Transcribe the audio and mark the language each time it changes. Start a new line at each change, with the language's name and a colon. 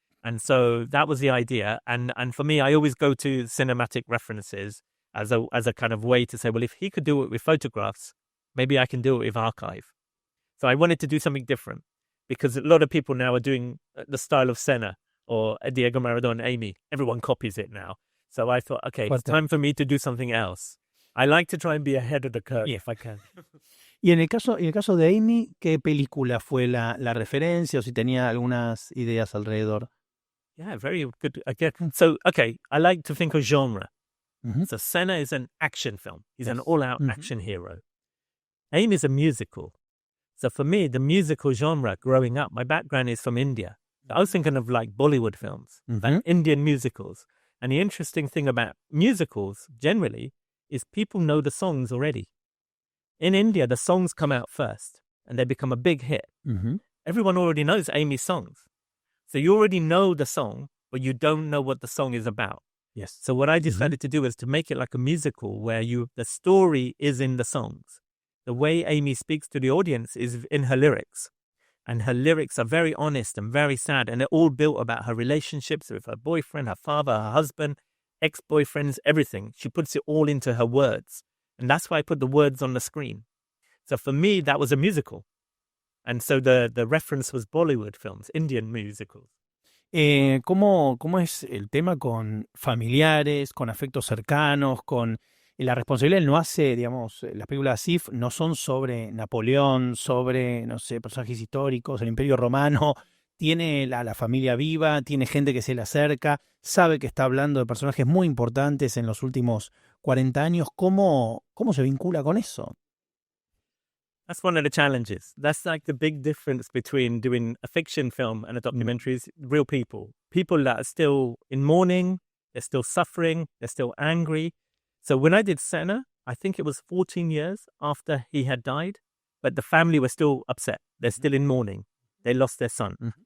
English: And so that was the idea. And for me, I always go to cinematic references as a kind of way to say, well, if he could do it with photographs, maybe I can do it with archive. So I wanted to do something different because a lot of people now are doing the style of Senna or Diego Maradona, Amy. Everyone copies it now. So I thought, okay, it's time for me to do something else. I like to try and be ahead of the curve if I can.
Spanish: Y en el caso de Amy, ¿qué película fue la referencia o si tenía algunas ideas alrededor?
English: Yeah, very good. Again, so, okay, I like to think of genre. So Senna is an action film. He's an all-out action hero. Amy is a musical. So for me, the musical genre growing up, my background is from India. I was thinking of like Bollywood films, like Indian musicals. And the interesting thing about musicals generally is people know the songs already. In India, the songs come out first and they become a big hit. Everyone already knows Amy's songs. So you already know the song, but you don't know what the song is about. Yes. So what I decided to do is to make it like a musical where the story is in the songs. The way Amy speaks to the audience is in her lyrics. And her lyrics are very honest and very sad. And they're all built about her relationships with her boyfriend, her father, her husband, ex-boyfriends, everything. She puts it all into her words. And that's why I put the words on the screen. So for me, that was a musical. And so the reference was Bollywood films, Indian musicals.
Spanish: ¿Cómo es el tema con familiares, con afectos cercanos, con la responsabilidad? Él no hace, digamos, las películas ASIF no son sobre Napoleón, sobre, no sé, personajes históricos, el Imperio Romano. Tiene la familia viva, tiene gente que se le acerca, sabe que está hablando de personajes muy importantes en los últimos 40 años. ¿Cómo se vincula con eso?
English: That's one of the challenges. That's like the big difference between doing a fiction film and a documentary is real people. People that are still in mourning, they're still suffering, they're still angry. So when I did Senna, I think it was 14 years after he had died, but the family were still upset. They're still in mourning. They lost their son.